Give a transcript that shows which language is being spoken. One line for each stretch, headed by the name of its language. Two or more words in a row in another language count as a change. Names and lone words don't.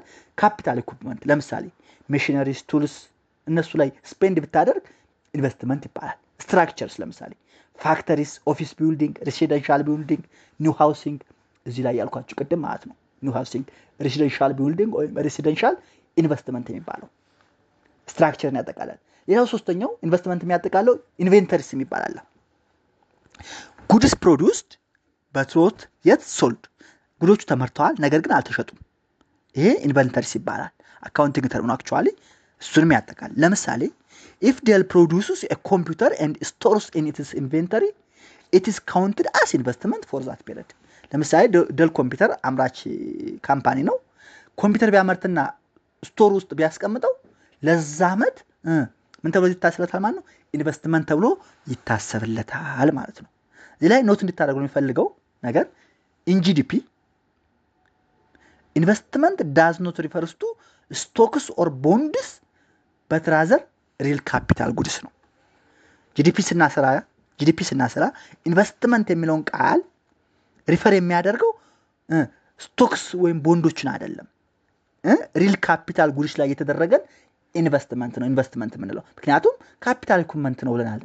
English: capital equipment
Amharic: ለምሳሌ
English: machineries, tools
Amharic: እነሱ ላይ ስፔንድ ብታደርግ ኢንቨስትመንት ይባላል። ስትራክቸርስ ለምሳሌ
English: factories, office building, residential building, new housing
Amharic: እዚህ ላይ ያልኳችሁ ቅድም ማለት ነው።
English: new housing, residential building
Amharic: ወይም
English: residential investment
Amharic: የሚባለው ስትራክቸርን ያጠቃልላል። ሌላው ሶስተኛው ኢንቨስትመንት የሚያጠቃለው ኢንቬንተሪስ የሚባል አለ።
English: goods produced but not yet sold።
Amharic: ጉዶቹ ተመርተዋል ነገር ግን አልተሸጡም። ይሄ ኢንቨንተሪስ ይባላል።
English: accounting term
Amharic: ነው አክቹአሊ። እሱንም ያጠቃል። ለምሳሌ
English: if Dell produces a computer and stores in its inventory it is counted as investment for that period።
Amharic: ለምሳሌ Dell ኮምፒውተር አምራች ካምፓኒ ነው። ኮምፒውተር ቢያመርትና ስቶር ውስጥ ቢያስቀምጠው ለዛ አመት ምን ተብሎ ይታሰብለታል ማለት ነው? ኢንቨስትመንት ተብሎ ይታሰብለታል ማለት ነው። እዚህ ላይ ኖት እንድታደርጉ የሚፈልገው ነገር
English: in GDP investment does not refers to stocks or bonds but rather real capital goods
Amharic: ነው። GDP ስናሰራ ኢንቨስትመንት የሚለውን ቃል ሪፈር የሚያደርገው ስቶክስ ወይም ቦንዶችን አይደለም፣
English: real capital goods
Amharic: ላይ የተደረገን ኢንቨስትመንት ነው። ኢንቨስትመንት የምንለው ምክንያቱም
English: capital equipment
Amharic: ነው ብለናል፣